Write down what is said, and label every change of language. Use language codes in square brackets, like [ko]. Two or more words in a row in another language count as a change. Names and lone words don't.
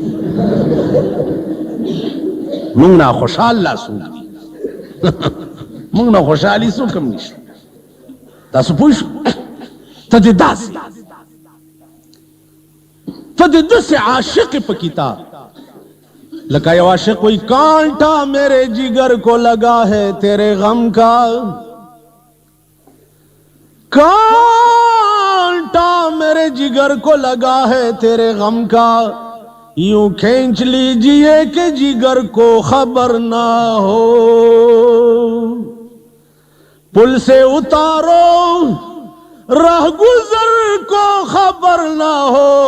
[ps] موږ نه خوشحال لا څوک دي موږ نه خوشحالي څوک هم نشته. تاسو پوه شئ ته دې داسې ته دې داسې عاشق په کتاب لکه یو عاشق [ur] کوئی کانٹا میرے جگر کو لگا ہے تیرے غم کا، کانٹا میرے جگر کو لگا ہے تیرے غم کا، یوں کھینچ لیجئے کہ جگر کو خبر نہ ہو، پل سے اتارو راہ گزر کو خبر نہ ہو،